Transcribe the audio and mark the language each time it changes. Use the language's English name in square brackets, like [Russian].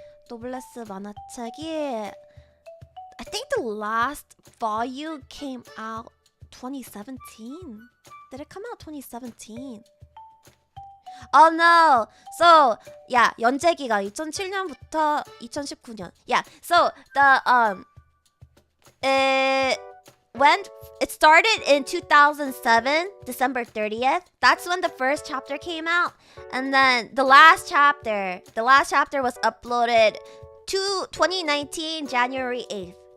[English] Noblesse [Korean] 만화책이 [English] I think the last volume came out 2017. Did it come out 2017? Oh no. So, yeah, [Korean] 연재기가 2007년부터 2019년. [English] Yeah. So, it started in 2007, December 30th. That's when the first chapter came out. And then the last chapter was uploaded to 2019, January 8th.